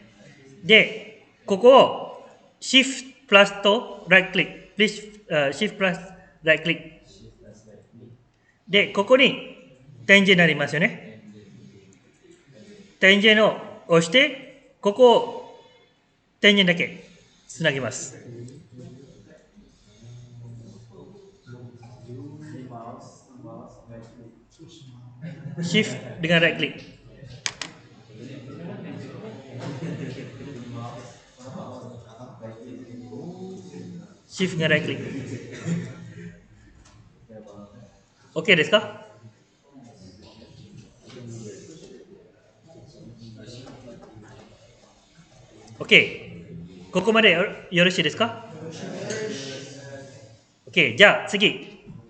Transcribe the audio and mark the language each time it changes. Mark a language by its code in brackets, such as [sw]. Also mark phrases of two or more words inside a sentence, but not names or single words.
[ja] で、ここを Shift プラスと Right クリック。Shift プラス Right クリック。で、ここに点字になりますよね。点字を押して、ここを点字だけつなぎます。 [ms] Shift dengan right click. Shift dengan right click. [ja] OK ですか？ OK。ここまでよろしいですか？ OK。じゃあ次。